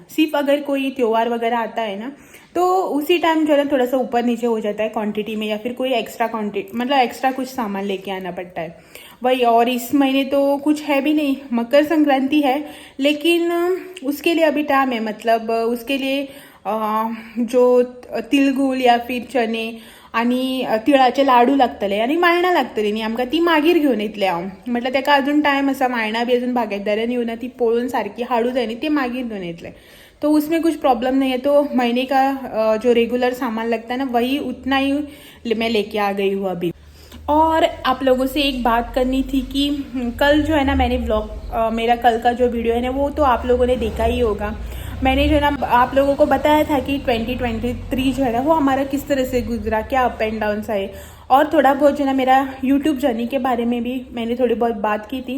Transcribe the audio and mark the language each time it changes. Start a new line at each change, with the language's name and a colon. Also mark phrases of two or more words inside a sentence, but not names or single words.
Hindi: सिर्फ अगर कोई त्योहार वगैरह आता है ना तो उसी टाइम जो है ना थोड़ा सा ऊपर नीचे हो जाता है क्वांटिटी में, या फिर कोई
English: extra quantity
Hindi: मतलब एक्स्ट्रा कुछ सामान लेके आना पड़ता है वही। और इस महीने तो कुछ है भी नहीं, मकर संक्रांति है, लेकिन उसके लिए अभी टाइम है। मतलब उसके लिए जो
Konkani: तिळगुळ या फिर चणे आणि तिळाचे लाडू लागतले आणि मायणा लागतली न्ही आमकां, ती मागीर घेवन येतले हांव। म्हटलं ताका अजून टायम आसा, मायणा बी अजून बागायतदारांनी येऊन ती पोळून सारखी हाडू जाय न्ही, ते मागीर घेवन येतले।
Hindi: तो उसमें कुछ प्रॉब्लम नहीं है। तो महीने का जो रेगुलर सामान लगता है ना वही उतना ही मैं लेके आ गई हूँ अभी। और आप लोगों से एक बात करनी थी कि कल जो है ना मैंने व्लॉग, मेरा कल का जो वीडियो है ना वो तो आप लोगों ने देखा ही होगा। मैंने जो है ना आप लोगों को बताया था कि 2023 जो है ना वो हमारा किस तरह से गुजरा, क्या
English: up and down
Hindi: आए, और थोड़ा बहुत जो है ना मेरा
English: YouTube journey
Hindi: के बारे में भी मैंने थोड़ी बहुत बात की थी।